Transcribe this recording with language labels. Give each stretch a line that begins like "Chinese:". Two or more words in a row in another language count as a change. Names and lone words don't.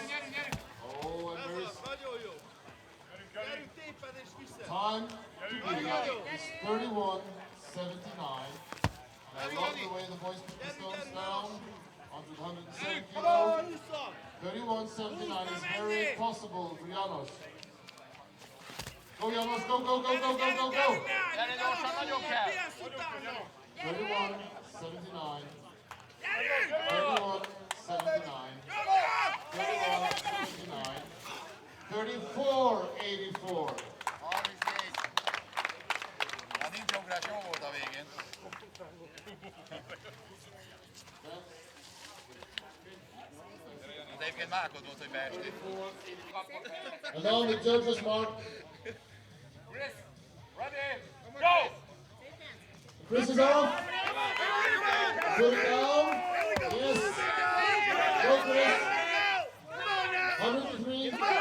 English: Oh, and very time to beat is 31.79. I love the way the boys put the stones down onto the 107 kilo. 31.79 is very possible for Janos. Go Janos, go, go, go, go, go, go, go! 31.79. 31.79. 31.79. 34.84.
Hungarian: Hát nincs ugrás, jó volt a végén. De egyébként Márkod volt, hogy beestél.
English: And now the judges mark. Chris, ready, go! Chris is off. Put it down. Yes. Go Chris. 103. Yes.